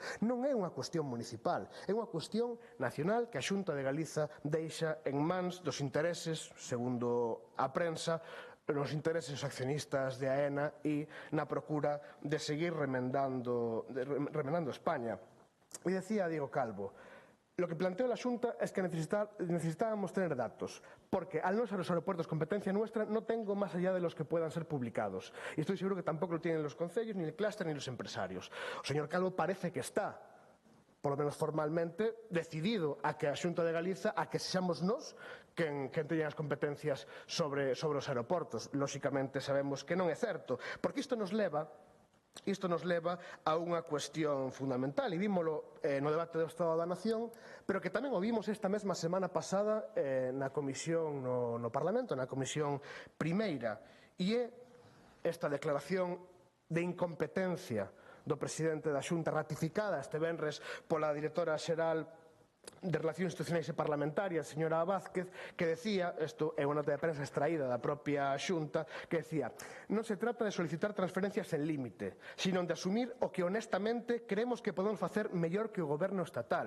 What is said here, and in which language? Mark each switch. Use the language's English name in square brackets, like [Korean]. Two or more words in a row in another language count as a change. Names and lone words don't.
[Galician] Non é unha cuestión municipal, é unha cuestión nacional que a Xunta de Galiza deixa en mans dos intereses, segundo a prensa, nos intereses accionistas de AENA e na procura de seguir remendando España. E decía [Spanish] Diego Calvo, lo que planteó la Xunta es que necesitábamos tener datos, porque al no ser los aeropuertos competencia nuestra, no tengo más allá de los que puedan ser publicados. Y estoy seguro que tampoco lo tienen los concellos, ni el clúster, ni los empresarios. [Galician] O señor Calvo parece que está, [Spanish] por lo menos [Galician] formalmente, decidido a que a Xunta de Galiza, a que sexamos nós quen teña as competencias sobre os aeroportos. Lóxicamente sabemos que non é certo, porque isto nos leva a unha cuestión fundamental, e vímolo no debate do Estado da Nación, pero que tamén o vimos esta mesma semana pasada na comisión no Parlamento, na comisión primeira, e é esta declaración de incompetencia do presidente da Xunta, ratificada este venres pola directora xeral de Relacións Institucionais e Parlamentarias, señora Vázquez, que decía, isto é unha nota de prensa extraída da propia Xunta, que decía: non se trata de solicitar transferencias en límite, sino de asumir o que honestamente creemos que podemos facer mellor que o goberno estatal.